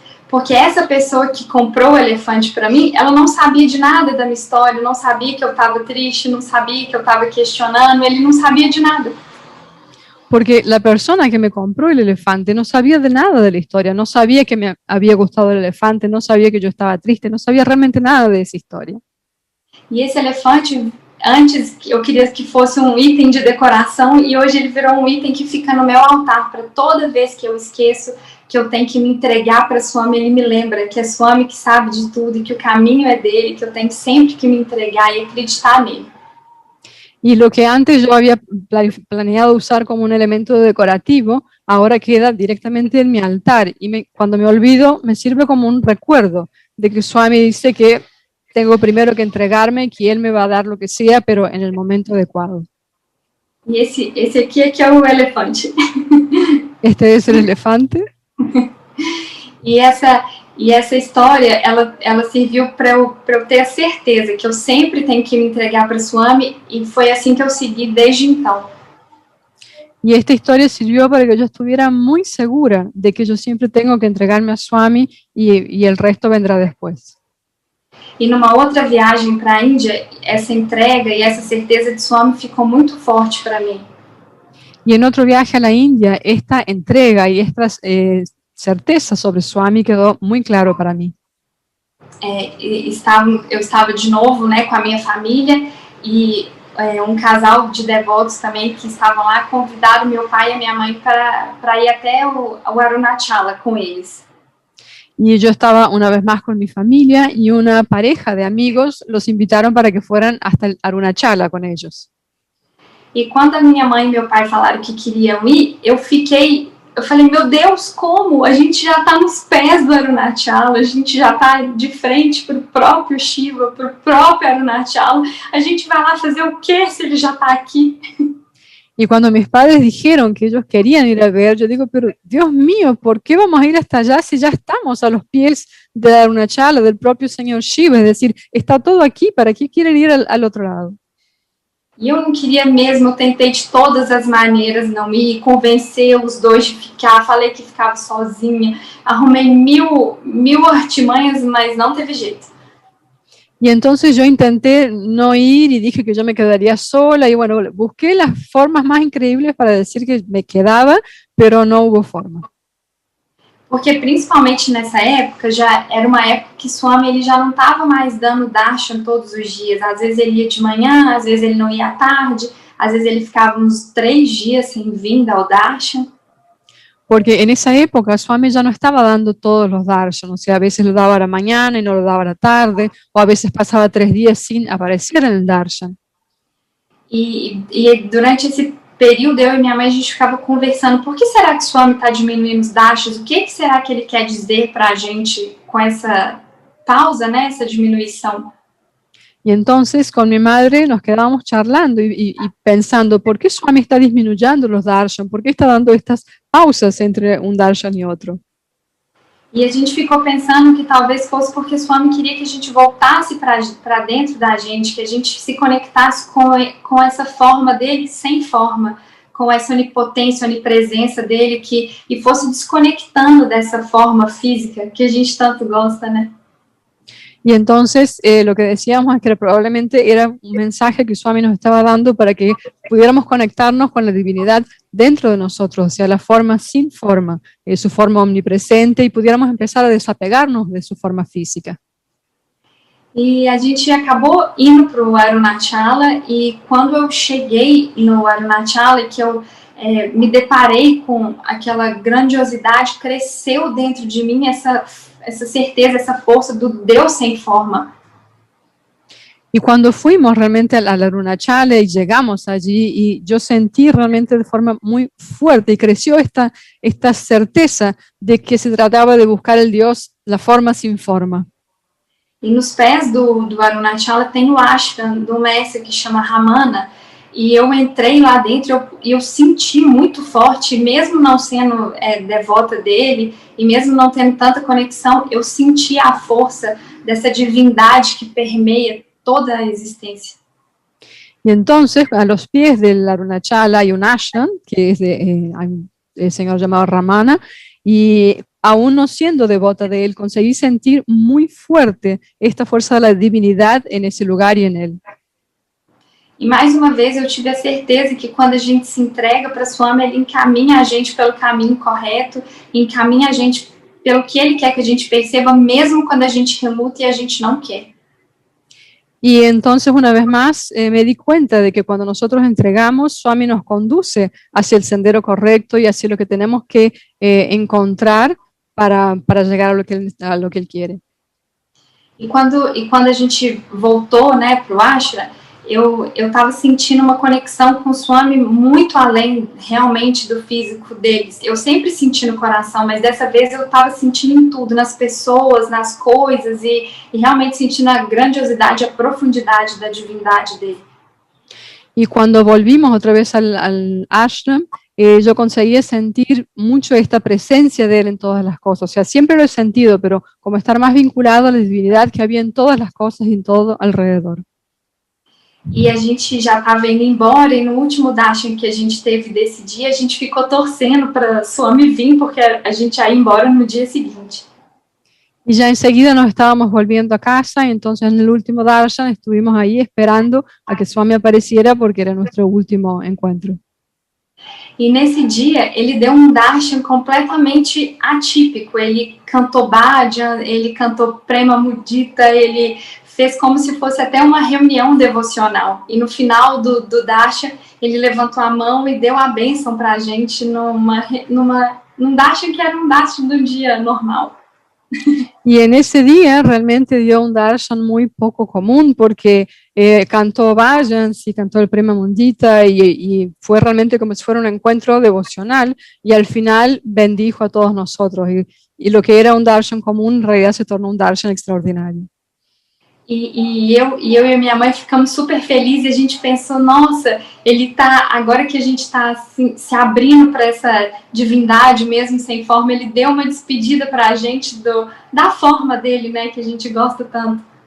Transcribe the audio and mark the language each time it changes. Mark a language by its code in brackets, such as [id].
[pt] Porque essa pessoa que comprou o elefante para mim, ela não sabia de nada da minha história, não sabia que eu estava triste, não sabia que eu estava questionando, ele não sabia de nada. [es] Porque la persona que me compró el elefante no sabía de nada de la historia, no sabía que me había gustado el elefante, no sabía que yo estaba triste, no sabía realmente nada de esa historia. [pt] E esse elefante, antes eu queria que fosse um item de decoração e hoje ele virou um item que fica no meu altar para toda vez que eu esqueço que eu tenho que me entregar para Swami, ele me lembra que é Swami que sabe de tudo e que o caminho é dele, que eu tenho sempre que me entregar e acreditar nele. [es] Y lo que antes yo había planeado usar como un elemento decorativo, ahora queda directamente en mi altar. Y cuando me olvido, me sirve como un recuerdo de que Swami dice que tengo primero que entregarme, que él me va a dar lo que sea, pero en el momento adecuado. [pt] E esse aqui é que é o elefante. [es] Este es el elefante. [pt] E essa história, ela serviu para eu ter a certeza que eu sempre tenho que me entregar para Swami, e foi assim que eu segui desde então. [es] Y esta historia sirvió para que yo estuviera muy segura de que yo siempre tengo que entregarme a Swami y el resto vendrá después. [pt] E numa outra viagem para a Índia, essa entrega e essa certeza de Swami ficou muito forte para mim. [es] Y en otro viaje a la India, esta entrega y esta certeza sobre Swami quedó muy claro para mí. [pt] Eu estava de novo, né, com a minha família e casal de devotos também que estavam lá, convidaram meu pai e a minha mãe para ir até o Arunachala com eles. [es] Y yo estaba una vez más con mi familia y una pareja de amigos los invitaron para que fueran hasta el Arunachala con ellos. [pt] E quando a minha mãe e meu pai falaram que queriam ir, eu falei, meu Deus, como? A gente já está nos pés do Arunachala, a gente já está de frente para o próprio Shiva, para o próprio Arunachala, a gente vai lá fazer o quê se ele já está aqui? [es] Y cuando mis padres dijeron que ellos querían ir a ver, yo digo, pero Dios mío, ¿por qué vamos a ir hasta allá si ya estamos a los pies de Arunachala, del propio Señor Shiva? Es decir, está todo aquí, ¿para qué quieren ir al otro lado? [pt] E eu não queria mesmo, eu tentei de todas as maneiras não ir, convencer os dois de ficar, falei que ficava sozinha, arrumei mil artimanhas, mas não teve jeito. [es] Y entonces yo intenté no ir y dije que yo me quedaría sola y bueno, busqué las formas más increíbles para decir que me quedaba, pero no hubo forma. [pt] Porque principalmente nessa época, já era uma época que Swami ele já não estava mais dando darshan todos os dias. Às vezes ele ia de manhã, às vezes ele não ia à tarde, às vezes ele ficava uns 3 dias sem vir ao darshan. [es] Porque en esa época Swami ya no estaba dando todos los darshan, o sea, a veces lo daba a la mañana y no lo daba a la tarde, o a veces pasaba 3 días sin aparecer en el darshan. [pt] E durante esse período, eu e minha mãe, a gente ficava conversando, por que será que Swami está diminuindo os darshans? O que será que ele quer dizer para a gente com essa pausa, né, essa diminuição? [es] Y entonces con mi madre nos quedábamos charlando y pensando, ¿por qué Swami está disminuyendo los darshan? ¿Por qué está dando estas pausas entre un darshan y otro? [pt] E a gente ficou pensando que talvez fosse porque Swami queria que a gente voltasse para dentro da gente, que a gente se conectasse com essa forma dele sem forma, com essa onipotência, onipresença dele, e fosse desconectando dessa forma física que a gente tanto gosta, né? [es] Y entonces lo que decíamos es que probablemente era un mensaje que Swami nos estaba dando para que pudiéramos conectarnos con la divinidad dentro de nosotros, o sea, la forma sin forma, su forma omnipresente, y pudiéramos empezar a desapegarnos de su forma física. [pt] E a gente acabou indo para o Arunachala, e quando eu cheguei no Arunachala, que eu me deparei com aquela grandiosidade, cresceu dentro de mim essa certeza, essa força do Deus sem forma. [es] Y cuando fuimos realmente a la Arunachala y llegamos allí, y yo sentí realmente de forma muy fuerte y creció esta certeza de que se trataba de buscar el Dios, la forma sin forma. [pt] E nos pés do Arunachala tem o ashram do mestre que chama Ramana, e eu entrei lá dentro e eu senti muito forte, mesmo não sendo devota dele, e mesmo não tendo tanta conexão, eu senti a força dessa divindade que permeia toda a existência. [es] Y entonces, a los pies del Arunachala hay un ashram, que es el señor llamado Ramana, y aún no siendo devota de él, conseguí sentir muy fuerte esta fuerza de la divinidad en ese lugar y en él. [pt] E mais uma vez eu tive a certeza que quando a gente se entrega para Swami, ele encaminha a gente pelo caminho correto, encaminha a gente pelo que ele quer que a gente perceba, mesmo quando a gente reluta e a gente não quer. [es] Y entonces una vez más me di cuenta de que cuando nosotros entregamos, Swami nos conduce hacia el sendero correcto y hacia lo que tenemos que encontrar para llegar a lo que él quiere. [pt] E quando a gente voltou, né, para o ashram, eu estava sentindo uma conexão com o Swami muito além realmente do físico deles. Eu sempre senti no coração, mas dessa vez eu estava sentindo em tudo, nas pessoas, nas coisas, e realmente sentindo a grandiosidade, a profundidade da divindade dele. [es] Y cuando volvimos otra vez al ashram, yo conseguía sentir mucho esta presencia de él en todas las cosas. O sea, siempre lo he sentido, pero como estar más vinculado a la divinidad que había en todas las cosas y en todo alrededor. [pt] E a gente já estava indo embora, e no último darshan que a gente teve desse dia, a gente ficou torcendo para Swami vir, porque a gente ia embora no dia seguinte. [es] Y ya enseguida nos estábamos volviendo a casa, y entonces en el último darshan estuvimos ahí esperando a que Swami apareciera porque era nuestro último encuentro. [pt] E nesse dia, ele deu um darshan completamente atípico. Ele cantou bhajan, ele cantou prema mudita, ele fez como se fosse até uma reunião devocional. E no final do Darshan, ele levantou a mão e deu a bênção para a gente num Darshan que era um Darshan do dia normal. [es] Y en ese día realmente dio un darshan muy poco común porque cantó Bhajans y cantó el Prema Mundita y fue realmente como si fuera un encuentro devocional y al final bendijo a todos nosotros y lo que era un darshan común en realidad se tornó un darshan extraordinario. [pt] Eu e a minha mãe ficamos super felizes e a gente pensou, nossa, ele tá, agora que a gente está assim, se abrindo para essa divindade mesmo sem forma, ele deu uma despedida para a gente da forma dele, né, que a gente gosta tanto.